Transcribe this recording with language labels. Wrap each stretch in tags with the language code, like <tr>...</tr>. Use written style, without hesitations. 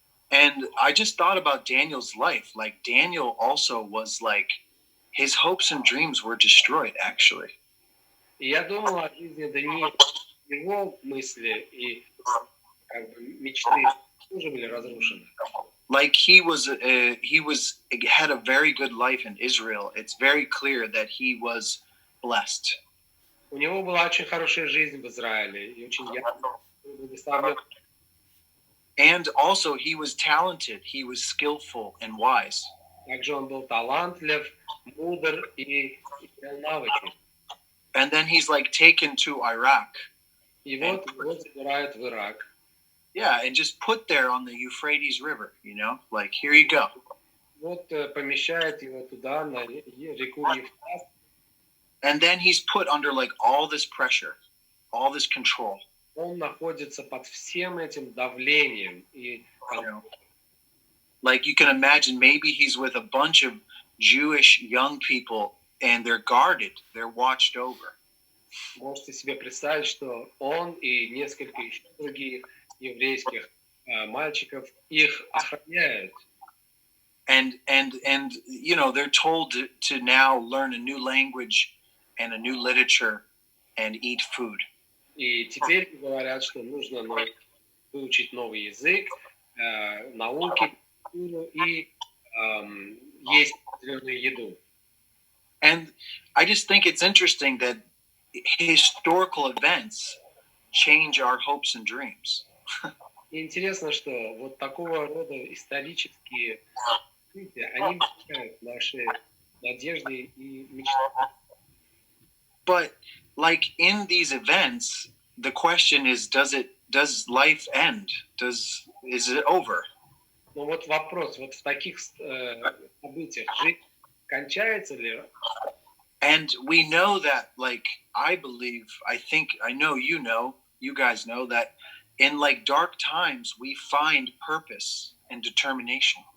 <en>And I just thought about Daniel's life. Like Daniel also was like, his hopes and dreams were destroyed actually.</en> <ru>И я думал о жизни Даниила, его мысли и как бы мечты тоже были разрушены.</ru> <en>Like he had a very good life in Israel. It's very clear that he was blessed.</en> <ru>У него была очень хорошая жизнь в Израиле и очень благословен.</ru> <en>And also he was talented, he was skillful and wise.</en> <ru>Также он был талантлив, мудр и имел навыки.</ru> <en>And then he's like taken to Iraq.</en> <ru>И вот его забирают в Ирак.</ru> <en>Yeah, and just put there on the Euphrates River, you know, like here you go.</en> <ru>Вот помещают его туда, на реку Ефрат.</ru> <en>And then he's put under like all this pressure, all this control.</en> <ru>Он находится под всем этим давлением. И,</ru> <en>like you can imagine, maybe he's with a bunch of Jewish young people and they're guarded, they're watched over.</en> <ru>Можете себе представить, что он и несколько еще других еврейских мальчиков их охраняют.</ru> <en>And you know, they're told to now learn a new language and a new literature and eat food.</en> <ru>И теперь говорят, что нужно выучить новый язык, науки, культуру и есть определенную еду.</ru> <en>And I just think it's interesting that historical events change our hopes and dreams.</en> <ru>И интересно, что вот такого рода исторические события, они меняют наши надежды и мечты.</ru> <en>But like in these events, the question is, does life end? Is it over?</en> <ru>Но вот вопрос, вот в таких событиях жизнь кончается ли?</ru> <en>And we know that, like, I believe, I think, I know, you guys know that in like dark times, we find purpose and determination.</en>